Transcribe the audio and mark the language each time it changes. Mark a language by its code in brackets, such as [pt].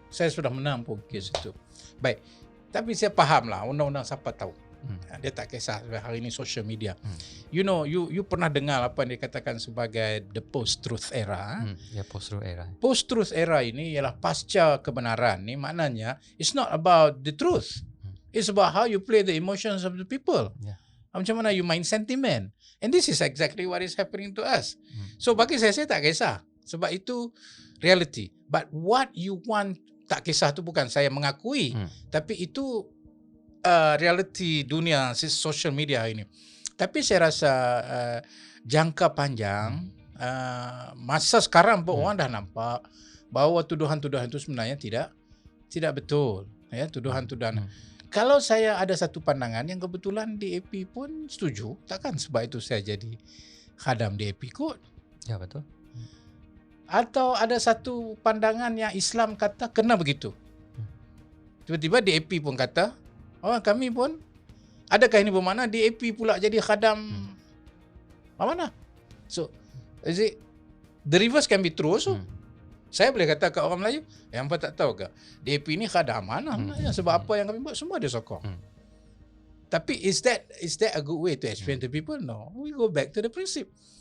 [ms] Saya sudah menang pun kes itu. Baik. Tapi saya fahamlah undang-undang siapa tahu. Hmm, Dia tak kisah hari ini social media. hmm, [en] You know, [ms] you pernah dengar apa yang dikatakan sebagai [en] the post-truth era. [ms] ya, post-truth era. Post-truth era ini ialah pasca kebenaran. Ni maknanya [en] it's not about the truth. It's about how you play the emotions of the people. [ms] Ya. Macam mana you main sentiment. [en] And this is exactly what is happening to us. Hmm. [ms] So bagi saya tak kisah. Sebab itu reality. [en] But what you want, [ms] tak kisah tu bukan saya mengakui. Tapi itu reality dunia social media ini. Tapi saya rasa jangka panjang, masa sekarang pun orang dah nampak bahawa tuduhan-tuduhan itu sebenarnya tidak betul. Ya, tuduhan-tuduhan. Kalau saya ada satu pandangan yang kebetulan DAP pun setuju, takkan sebab itu saya jadi khadam DAP kot. Ya, betul. Atau ada satu pandangan yang Islam kata kena begitu. Tiba-tiba DAP pun kata, oh kami pun, adakah ini bermakna DAP pula jadi khadam amanah? [en] So, is it, the reverse can be true also. [ms] Saya boleh kata kat orang Melayu, yang apa tak tahu ke? DAP ni khadam amanah. Sebab apa yang kami buat, semua dia sokong. Tapi [en] is that a good way to explain to people? No. We go back to the principle.